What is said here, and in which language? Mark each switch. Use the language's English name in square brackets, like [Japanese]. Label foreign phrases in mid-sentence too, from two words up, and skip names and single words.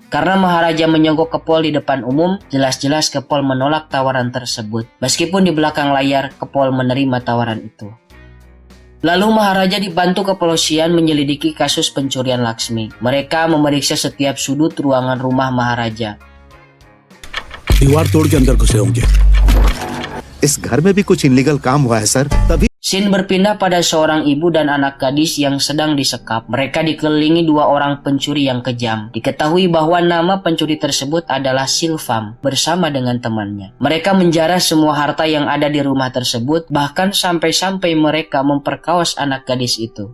[Indonesian] Karena Maharaja menyogok Kepol di depan umum, jelas-jelas Kepol menolak tawaran tersebut. Meskipun di belakang layar, Kepol menerima tawaran itu. Lalu Maharaja dibantu kepolisian menyelidiki kasus pencurian Laksmi. Mereka memeriksa setiap sudut ruangan rumah Maharaja. [Hindi] दीवार तोड़ के अंदर घुसे होंगे। इस घर में भी कुछ इनलीगल काम हुआ है सर, तभी [Indonesian] Scene berpindah pada seorang ibu dan anak gadis yang sedang disekap. Mereka dikelilingi 2 orang pencuri yang kejam. Diketahui bahwa nama pencuri tersebut adalah Silvam bersama dengan temannya. Mereka menjarah semua harta yang ada di rumah tersebut, bahkan sampai-sampai mereka memperkaos anak gadis itu.